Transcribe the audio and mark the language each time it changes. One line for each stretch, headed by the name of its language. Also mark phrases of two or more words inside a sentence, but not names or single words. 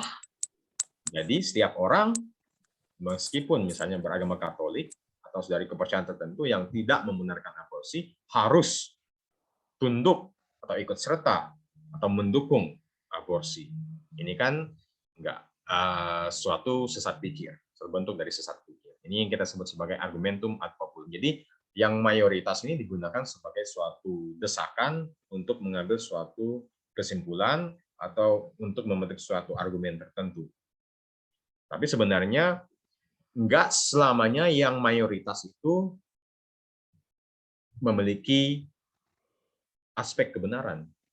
Indonesian: Jadi setiap orang, meskipun misalnya beragama Katolik atau dari kepercayaan tertentu yang tidak membenarkan aborsi, harus tunduk atau ikut serta atau mendukung aborsi. Ini kan enggak suatu sesat pikir, terbentuk dari sesat pikir. Ini yang kita sebut sebagai
Latin: argumentum ad populum.
Indonesian: Jadi yang mayoritas ini digunakan sebagai suatu desakan untuk mengambil suatu kesimpulan atau untuk membentuk suatu argumen tertentu. Tapi sebenarnya enggak selamanya yang mayoritas itu memiliki aspek kebenaran.